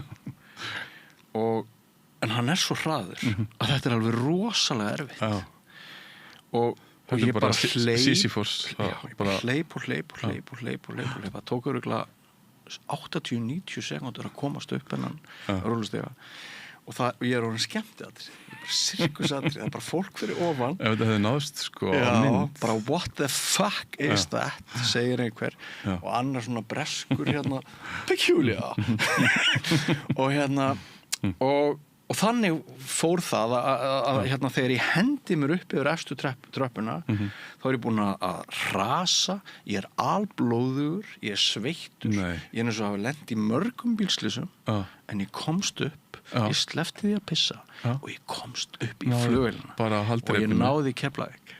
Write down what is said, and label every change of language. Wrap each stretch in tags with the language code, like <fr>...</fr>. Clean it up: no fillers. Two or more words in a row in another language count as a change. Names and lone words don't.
<is>en hann svo hraður að þetta alveg rosalega erfitt og ég bara hleyp það tók örugglega 80-90 sekúndur að komast upp hennan rúllustiga og ég orðin skemmtiatrið, sirkusatrið, það bara fólk fyrir ofan. Ef þetta hefði náðst sko á mynd.</is> <en>Bara what the fuck is that,</en> <is>segir einhver og annar svona breskur peculiar og þannig fór það að þegar ég hendi mér upp yfir efstu tröppuna þá ég búin að rasa, ég alblóðugur, ég sveittur, ég eins og hafa lent í mörgum bílslysum en ég komst upp, ég sleppti því að pissa og ég komst upp í flugvélina og ég náði Keflavík.</is>